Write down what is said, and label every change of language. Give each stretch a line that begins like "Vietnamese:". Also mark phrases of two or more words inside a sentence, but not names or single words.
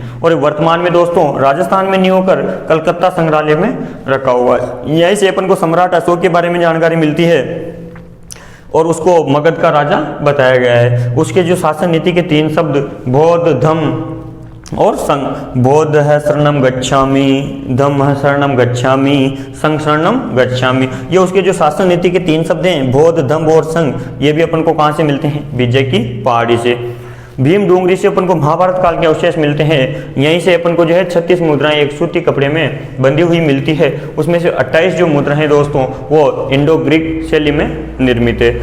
Hindi: और वर्तमान में दोस्तों राजस्थान में नहीं होकर कलकत्ता संग्रहालय में रखा हुआ है। यहीं से अपन को सम्राट अशोक के बारे में जानकारी मिलती है और उसको मगध का राजा बताया गया है। उसके जो शासन नीति के 3 शब्द बौद्ध, धम्म और संघ।
Pali: बौद्ध है शरणम गच्छामि, धम्म है शरणम गच्छामि, संघ शरणम गच्छामि।
Hindi: ये उसके जो शासन नीति के 3 शब्द हैं बौद्ध, धम्म और संघ, ये भी अपन को कहाँ से मिलते हैं? विजय की पहाड़ी से। भीम डोंगरी से अपन को महाभारत काल के अवशेष मिलते हैं। यहीं से अपन को जो है 36 मुद्राएं एक सूती कपड़े में बंधी हुई मिलती है। उसमें से 28 जो मुद्रा हैं दोस्तों वो इंडो ग्रीक शैली में निर्मित है।